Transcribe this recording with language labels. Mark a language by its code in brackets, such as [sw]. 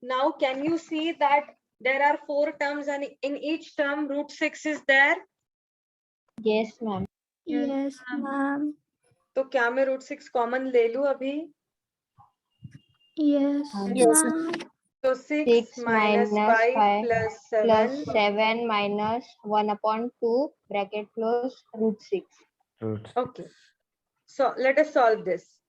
[en] Now can you see that there are 4 terms and in each term √6 is there? Yes ma'am. Yes ma'am. [hi] तो क्या मैं √6 common ले लूं अभी? [en] Yes Yes. Ma'am. [hi] तो 6 minus 5 plus 7. [en] plus 7 minus 1/2 bracket close √6. Okay, so let us solve this.